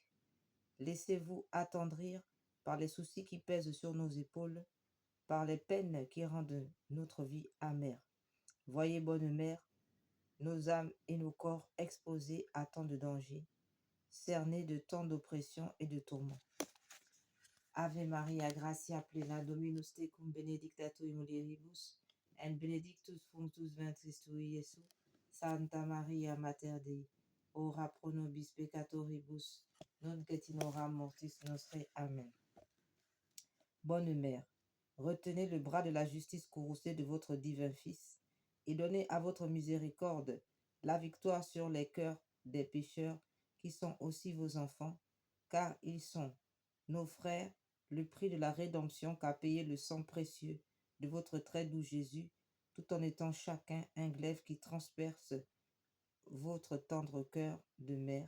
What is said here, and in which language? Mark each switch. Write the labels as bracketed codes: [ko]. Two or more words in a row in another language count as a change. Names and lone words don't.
[fr] Laissez-vous attendrir par les soucis qui pèsent sur nos épaules, par les peines qui rendent notre vie amère. Voyez, bonne mère, nos âmes et nos corps exposés à tant de dangers, cernés de tant d'oppressions et de tourments. [la] Ave Maria, gratia plena, Dominus tecum, benedicta tui mulieribus, et benedictus fructus ventris tui, Iesus. Santa Maria, Mater Dei, ora pro nobis peccatoribus, nunc et in hora mortis nostre. Amen. [fr] Bonne mère, retenez le bras de la justice courroucée de votre divin Fils, et donnez à votre miséricorde la victoire sur les cœurs des pécheurs qui sont aussi vos enfants, car ils sont nos frères, le prix de la rédemption qu'a payé le sang précieux de votre très doux Jésus, tout en étant chacun un glaive qui transperce votre tendre cœur de mère.